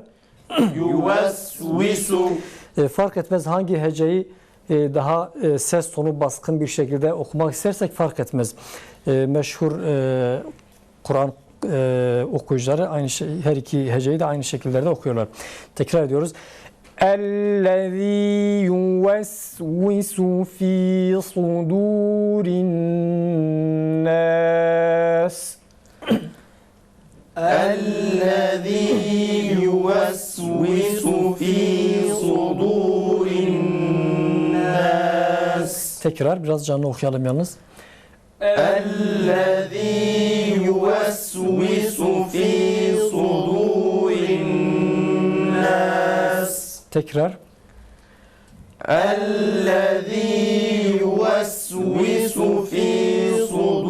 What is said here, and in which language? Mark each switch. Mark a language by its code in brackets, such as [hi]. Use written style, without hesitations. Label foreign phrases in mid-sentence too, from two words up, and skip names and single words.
[tr] Yuvesvisu. Fark etmez hangi heceyi daha ses tonu baskın bir şekilde okumak istersek fark etmez. Meşhur Kur'an okuyucuları aynı şey, her iki heceyi de aynı şekillerde okuyorlar. Tekrar ediyoruz. [ar] اَلَّذ۪ي يُوَسْوِسُ ف۪ي صُدُورِ النَّاسِ الذي يوسوس في صدور الناس. [tr] Tekrar biraz canlı okuyalım yalnız. [ar] الذي يوسوس في صدور الناس. [tr] Tekrar. [ar] الذي يوسوس في صدور